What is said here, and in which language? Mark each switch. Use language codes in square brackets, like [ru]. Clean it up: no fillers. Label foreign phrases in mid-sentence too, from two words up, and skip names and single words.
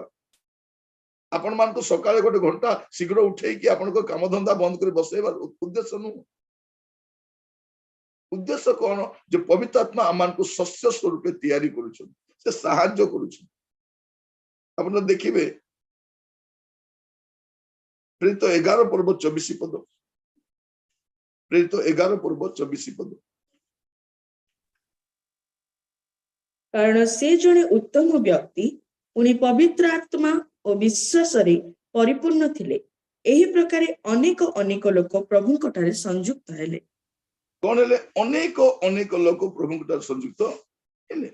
[or] ଆପଣ ମାନଙ୍କୁ ସକାଳେ ଗୋଟେ ଘଣ୍ଟା ଶୀଘ୍ର ଉଠେଇକି ଆପଣଙ୍କ କାମଧନ୍ଦା ବନ୍ଦ କରି ବସେଇବାର ଉଦ୍ଦେଶ୍ୟ ନୁହଁ। ଉଦ୍ଦେଶ୍ୟ କଣ? ଯେ ପବିତ୍ର ଆତ୍ମା ଆମମାନଙ୍କୁ ଶସ୍ୟ ସ୍ୱରୂପେ ତିଆରି କରୁଛନ୍ତି, ସେ ସାହାଯ୍ୟ କରୁଛନ୍ତି। ଆପଣ ଦେଖିବେ ପ୍ରେରିତ 11 [hi] पर्व 24 पद, प्रेरित 11 पर्व 24 पद। [or] କାରଣ ସେ ଜଣେ ଉତ୍ତମ ବ୍ୟକ୍ତି, ପୁଣି ପବିତ୍ର ଆତ୍ମା ଓ ବିଶ୍ୱାସରେ ପରିପୂର୍ଣ୍ଣ ଥିଲେ। ଏହି ପ୍ରକାରେ ଅନେକ ଅନେକ ଲୋକ ପ୍ରଭୁଙ୍କ ଠାରେ ସଂଯୁକ୍ତ ହେଲେ। କଣ ହେଲେ? ଅନେକ ଅନେକ ଲୋକ ପ୍ରଭୁଙ୍କ ଠାରେ ସଂଯୁକ୍ତ ହେଲେ।